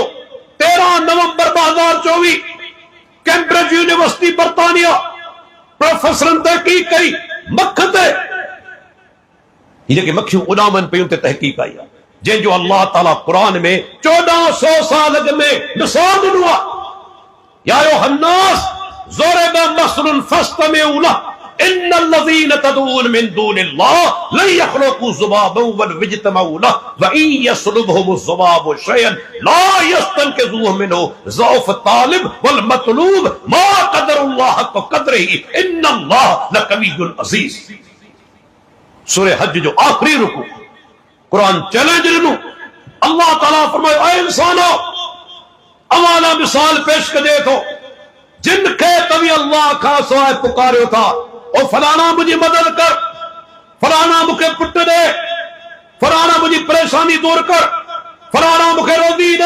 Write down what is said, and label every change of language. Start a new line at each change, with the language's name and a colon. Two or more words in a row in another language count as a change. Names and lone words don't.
Sindhi: 13 नवंबर 2024 कैम्ब्रिज यूनिवर्सिटी बर्तानिया प्रोफेसरनि तहक़ीक़ कई मख ते, जेके मखियूं उॾामनि पियूं ते तहक़ीक़ आई आहे, जंहिंजो अल्लाह ताला क़ुरान में 1400 साल अॻु में मिसाल ॾिनो आहे।
Arabic: يا أيها الناس ضرب مثل فاستمعوا له إن الذين تدعون من دون الله لن يخلقوا ذبابا ولو اجتمعوا له وإن يسلبهم الذباب شيئا لا يستنقذوه منه ضعف الطالب والمطلوب ما قدروا الله حق قدره إن الله لقوي عزيز.
Sindhi: सूरह हज जो आखिरी रुकू कुरान चैलेंज ॾिनो। अल्लाह ताला फरमायो, ऐ इंसानो, अवाला मिसाल पेश कजे थो, जिन खे तव्हीं अल्लाह खां सवाइ पुकारियो था, ओ फलाना मुंहिंजी मदद कर, फलाना मूंखे पुटु ॾे, फलाना मुंहिंजी परेशानी दूर कर, फलाना मूंखे रोज़ी ॾे।